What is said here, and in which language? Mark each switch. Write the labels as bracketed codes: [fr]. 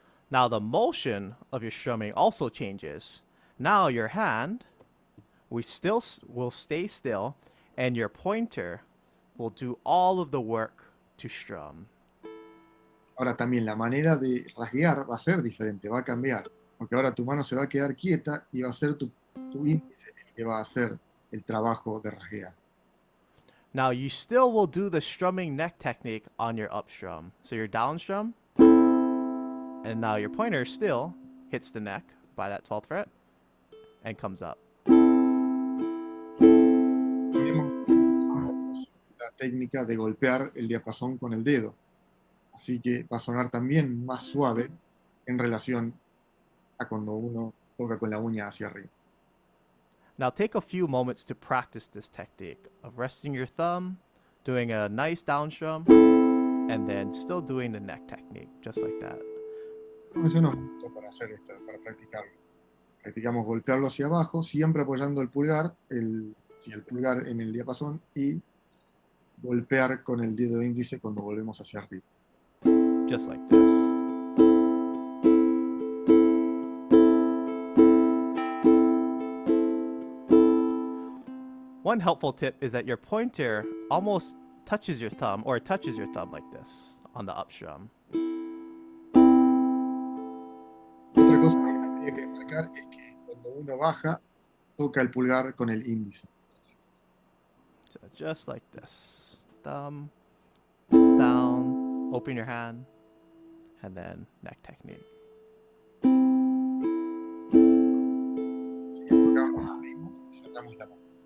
[en] Now the motion of your strumming also changes. Now your hand will stay still and your pointer will do all of the work to strum. [es] Ahora también la manera de rasguear va a ser diferente, va a cambiar. Porque ahora tu mano se va a quedar quieta y va a ser tu índice el que va a hacer el trabajo de rasguear. [en] Now you still will do the strumming neck technique on your up strum. So your down strum, and now your pointer still hits the neck by that 12th fret and comes up. [es] Tenemos la técnica de golpear el diapasón con el dedo. Así que va a sonar también más suave en relación a cuando uno toca con la uña hacia arriba. [en] Now take a few moments to practice this technique of resting your thumb, doing a nice down strum, and then still doing the neck technique, just like that. [es] Tómense unos minutos para hacer esto, para practicarlo. Practicamos golpearlo hacia abajo, siempre apoyando el pulgar, el pulgar en el diapasón y golpear con el dedo índice cuando volvemos hacia arriba. [en] Just like this. One helpful tip is that your pointer almost touches your thumb, or touches your thumb like this on the up strum. [es] Otra cosa que habría que marcar es que cuando uno baja, toca el pulgar con el índice. [en] So just like this. Thumb, down, open your hand, and then neck technique. [es] Tocamos, abrimos y cerramos la mano.